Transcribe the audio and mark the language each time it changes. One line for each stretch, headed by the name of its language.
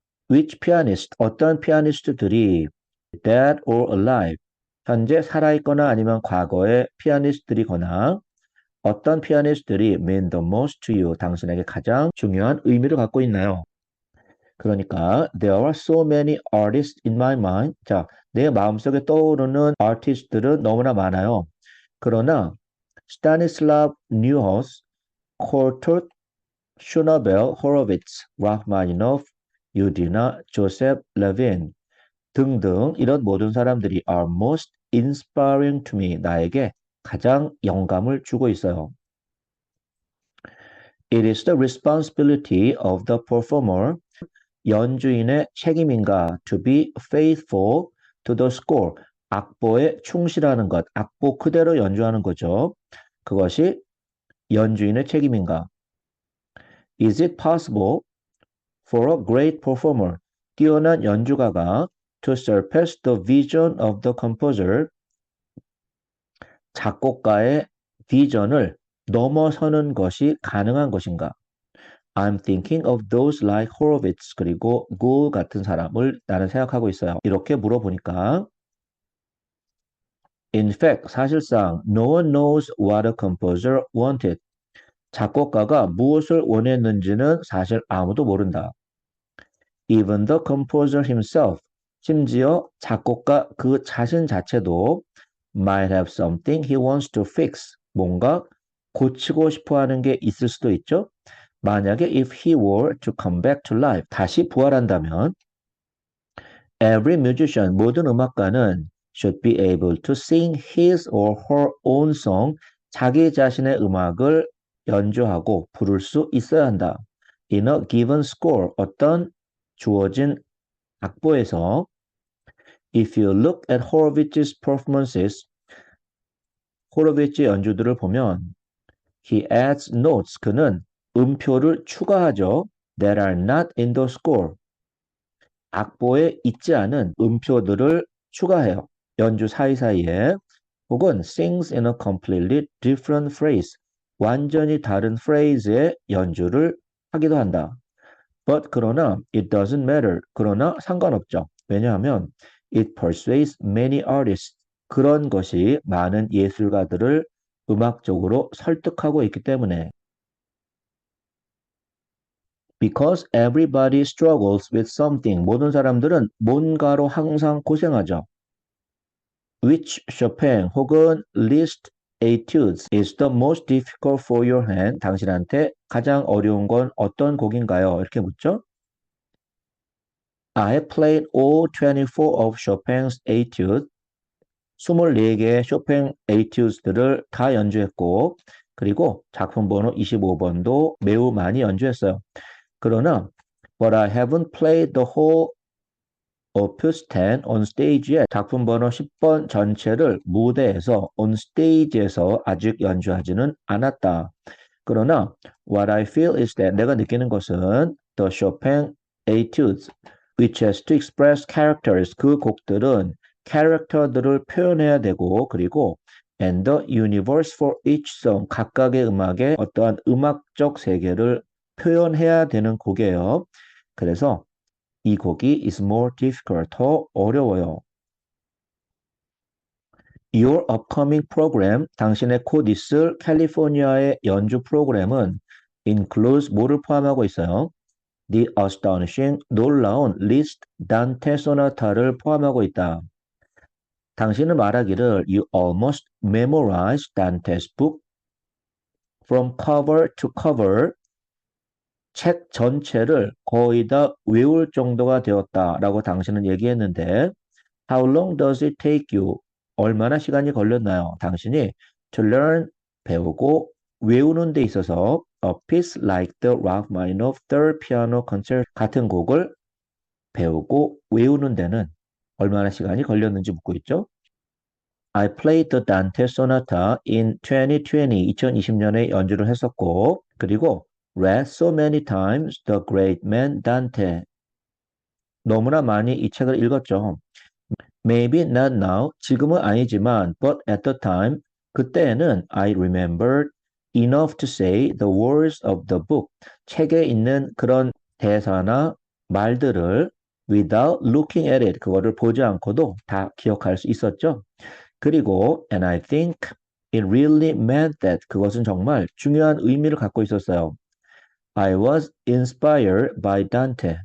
English: Which pianist,
Korean: 어떤 피아니스트들이
English: dead or alive,
Korean: 현재 살아있거나 아니면 과거의 피아니스트들이거나 어떤 피아니스트들이
English: mean the most to you,
Korean: 당신에게 가장 중요한 의미를 갖고 있나요? 그러니까
English: there are so many artists in my mind.
Korean: 자, 내 마음속에 떠오르는 아티스트들은 너무나 많아요. 그러나 스타니슬라브 뉴하우스, 콜토트, 슈너벨, 호로비츠, 라흐마니노프, 유디나, 조셉 레빈 등등 이런 모든 사람들이
English: are most inspiring to me.
Korean: 나에게 가장 영감을 주고 있어요.
English: It is the responsibility of the performer.
Korean: 연주인의 책임인가?
English: To be faithful to the score.
Korean: 악보에 충실하는 것. 악보 그대로 연주하는 거죠. 그것이 연주인의 책임인가?
English: Is it possible for a great performer,
Korean: 뛰어난 연주가가
English: to surpass the vision of the composer,
Korean: 작곡가의 비전을 넘어서는 것이 가능한 것인가?
English: I'm thinking of those like Horowitz
Korean: 그리고 Gould 같은 사람을 나는 생각하고 있어요. 이렇게 물어보니까
English: In fact,
Korean: 사실상
English: no one knows what a composer wanted.
Korean: 작곡가가 무엇을 원했는지는 사실 아무도 모른다.
English: Even the composer himself,
Korean: 심지어 작곡가 그 자신 자체도
English: might have something he wants to fix,
Korean: 뭔가 고치고 싶어 하는 게 있을 수도 있죠. 만약에
English: if he were to come back to life,
Korean: 다시 부활한다면
English: every musician,
Korean: 모든 음악가는
English: should be able to sing his or her own song,
Korean: 자기 자신의 음악을 연주하고 부를 수 있어야 한다.
English: In a given score,
Korean: 어떤 주어진 악보에서
English: if you look at Horowitz's performances,
Korean: 호로비츠 연주들을 보면
English: he adds notes,
Korean: 그는 음표를 추가하죠.
English: that are not in the score.
Korean: 악보에 있지 않은 음표들을 추가해요. 연주 사이사이에 혹은
English: sings in a completely different phrase.
Korean: 완전히 다른 phrase의 연주를 하기도 한다.
English: But
Korean: 그러나
English: it doesn't matter.
Korean: 그러나 상관없죠. 왜냐하면
English: it persuades many artists.
Korean: 그런 것이 많은 예술가들을 음악적으로 설득하고 있기 때문에
English: because everybody struggles with something.
Korean: 모든 사람들은 뭔가로 항상 고생하죠.
English: Which Chopin 혹은 Liszt etudes is the most difficult for your hand?
Korean: 당신한테 가장 어려운 건 어떤 곡인가요? 이렇게 묻죠.
English: I played all 24 of Chopin's etudes.
Korean: 24개의 쇼팽 에이튜드들을 다 연주했고 그리고 작품 번호 25번도 매우 많이 연주했어요. 그러나
English: But I haven't played the whole Opus 10 on stage yet.
Korean: 작품 번호 10번 전체를 무대에서 on stage에서 아직 연주하지는 않았다.
English: 그러나 what I feel is that
Korean: 내가 느끼는 것은
English: the Chopin etudes which has to express characters
Korean: 그 곡들은 캐릭터들을 표현해야 되고 그리고
English: and the universe for each song
Korean: 각각의 음악의 어떠한 음악적 세계를 표현해야 되는 곡이에요. 그래서 이 곡이
English: is more difficult,
Korean: 더 어려워요.
English: Your upcoming program,
Korean: 당신의 곧 있을 캘리포니아의 연주 프로그램은 includes 뭐를 포함하고 있어요?
English: The astonishing,
Korean: 놀라운 Liszt Dante Sonata를 포함하고 있다. 당신은 말하기를
English: You almost memorized Dante's book from cover to cover.
Korean: 책 전체를 거의 다 외울 정도가 되었다라고 당신은 얘기했는데
English: How long does it take you?
Korean: 얼마나 시간이 걸렸나요? 당신이
English: to learn,
Korean: 배우고 외우는 데 있어서
English: a piece like the Rachmaninoff Third Piano Concert
Korean: 같은 곡을 배우고 외우는 데는 얼마나 시간이 걸렸는지 묻고 있죠.
English: I played the Dante Sonata in 2020,
Korean: 2020년에 연주를 했었고 그리고
English: read so many times The Great Man Dante.
Korean: 너무나 많이 이 책을 읽었죠.
English: Maybe not now,
Korean: 지금은 아니지만
English: but at the time,
Korean: 그때에는
English: I remembered enough to say the words of the book.
Korean: 책에 있는 그런 대사나 말들을
English: without looking at it,
Korean: 그거를 보지 않고도 다 기억할 수 있었죠. 그리고
English: and I think it really meant that
Korean: 그것은 정말 중요한 의미를 갖고 있었어요.
English: I was inspired by Dante.